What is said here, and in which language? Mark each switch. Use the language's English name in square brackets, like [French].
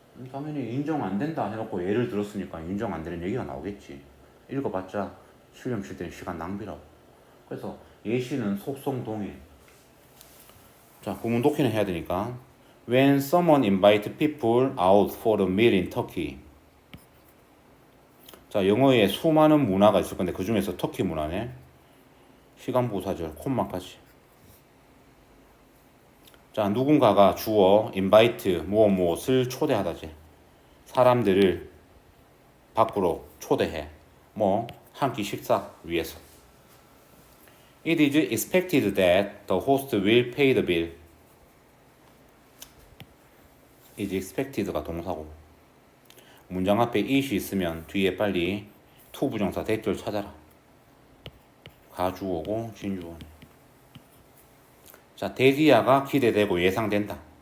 [Korean] 당연히 인정 안 된다 해놓고 예를 들었으니까 인정 안 되는 얘기가 나오겠지. 읽어봤자 시험 칠 때는 시간 낭비라고. 그래서 예시는 속성 동일. 자, 구문 독해는 해야 되니까. [English] When someone invite people out for a meal in Turkey. [Korean] 자, 영어에 수많은 문화가 있을 건데 그 중에서 터키 문화네. 시간 부사절 콤마까지. 자, 누군가가 주어 invite 무엇을 초대하다지. 사람들을 밖으로 초대해. 한 끼 식사 위해서. [English] It is expected that the host will pay the bill. [Korean] is expected가 동사고. 문장 앞에 it이 있으면 뒤에 빨리 to 부정사 대절 찾아라. 가주어고 진주어네. 자, 대기야가 기대되고 예상된다.